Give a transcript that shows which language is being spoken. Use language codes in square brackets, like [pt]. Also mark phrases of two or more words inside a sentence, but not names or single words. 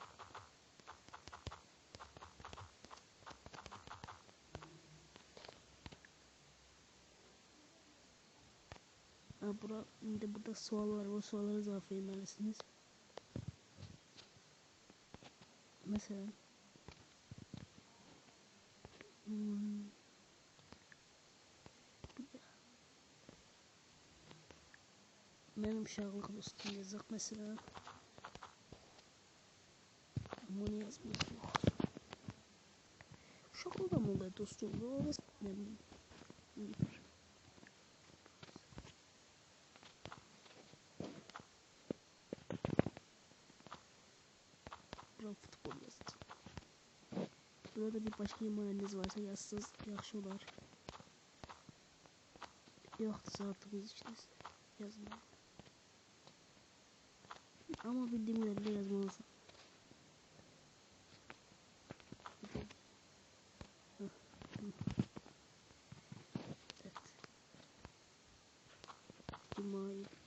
[tr] Burada sorular var. Soruları cevap vermelisiniz. [az] Mesela benim uşaqlıq dostum yazacaq mesela. Bunu yazmaq yox. Uşaqlıqda mı olur dostum? [tr] Ne bileyim. [az] Bura futbol yazacaq. Burada bir başka imanınız varsa yazsız yaxşı olar. Yoxdursa artıq öz işiniz yazın. [tr] Ama bildiğim kadarıyla yazmalısın. Evet. Gmail.